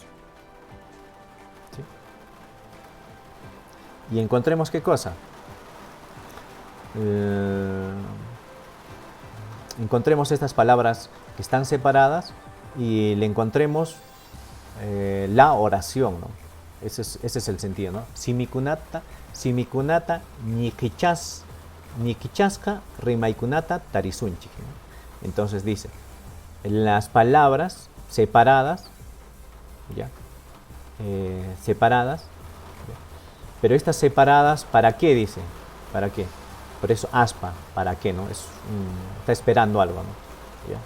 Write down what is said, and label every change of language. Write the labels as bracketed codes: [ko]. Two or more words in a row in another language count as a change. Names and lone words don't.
[es] ¿Sí? Y encontremos ¿qué cosa? Encontremos estas palabras que están separadas y le encontremos la oración, ¿no? Ese es el sentido, ¿no? [qu] Simikunata, nikichaska, rimaikunata, tarisunchi, [es] ¿no? Entonces dice, las palabras separadas, ¿ya? Separadas, ¿ya? Pero estas separadas, ¿para qué dice? ¿Para qué? Por eso aspa, ¿para qué? ¿No? Está esperando algo, ¿no? ¿Ya? ¿Ya?